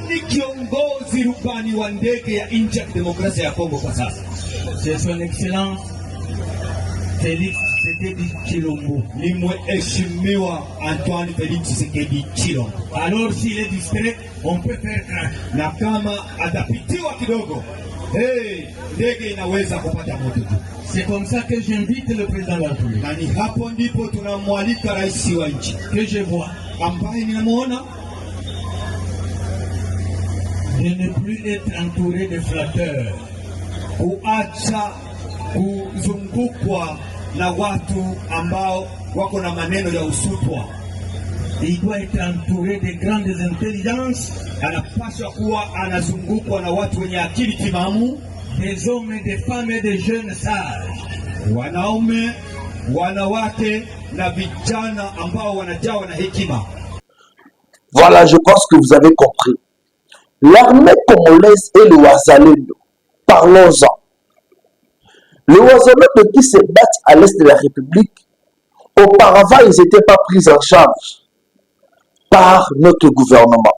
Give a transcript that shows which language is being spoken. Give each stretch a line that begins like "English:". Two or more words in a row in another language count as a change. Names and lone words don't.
French: C'est son excellence Félix Tshisekedi Tshilombo. Antoine Félix Tshisekedi Tshilombo. Alors s'il est distrait, on peut faire crash.
Swahili: Na kama atapitiwa kidogo, ndege inaweza kupata moto.
French: C'est comme ça que j'invite le président de la République.
Swahili: Na ni hapo ndipo tunamwalika rais wa nchi
French: que je vois,
Swahili: ambaye ninamuona,
French: de ne plus être entouré de flatteurs.
Swahili: Kuacha kuzungukwa na watu ambao wako na maneno ya usutwa.
French: Il doit être entouré de grandes intelligences.
Swahili: Anapaswa kuwa anazungukwa na watu wenye akili timamu,
French: des hommes, des femmes et des jeunes sages.
Swahili: Wanaume, wanawake na vijana ambao wanajawa na hekima.
French: Voilà, je pense que vous avez compris. L'armée congolaise et le Wazalendo. Parlons-en. Les Wazalendo qui se battent à l'est de la République, auparavant, ils n'étaient pas pris en charge par notre gouvernement.